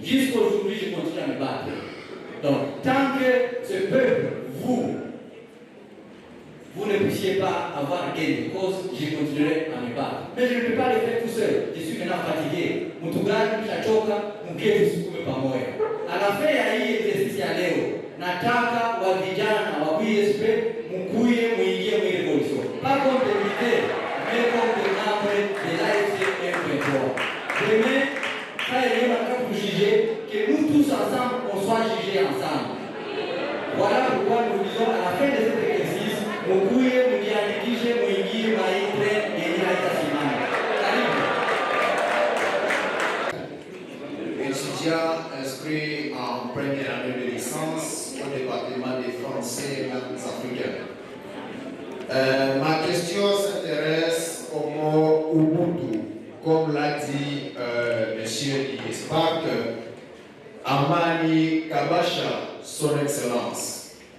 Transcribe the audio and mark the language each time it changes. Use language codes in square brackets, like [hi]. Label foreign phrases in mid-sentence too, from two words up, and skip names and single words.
[fr] Jusqu'aujourd'hui, je continue à me battre. Donc, tant que ce peuple, vous ne puissiez pas avoir gain de cause, je continuerai à me battre. Mais je ne peux pas le faire tout seul. Je suis maintenant fatigué. Mutugani, Chachoka, Mugeti, Sukume Pamoya. À la fin [sw] ya hii exercice ya leo, nataka wa vijana wa ISP mkuye muingie mu revolution. [fr] Pas contre l'idée, mais contre le membre de l'AFC M23. Demain, ça y est, maintenant pour juger, que nous tous ensemble, on soit jugés ensemble. Voilà pourquoi nous disons à la fin de cet exercice, [sw] mkuye mujiandikishe muingie maitre yenye haitasimama. Karibu. [fr] Étudiant inscrit en première année de licence au département des Français et langues africaines. Ma question s'intéresse au mot Ubuntu. Comme l'a dit M. Spark, Amani Kabasha, son Excellence.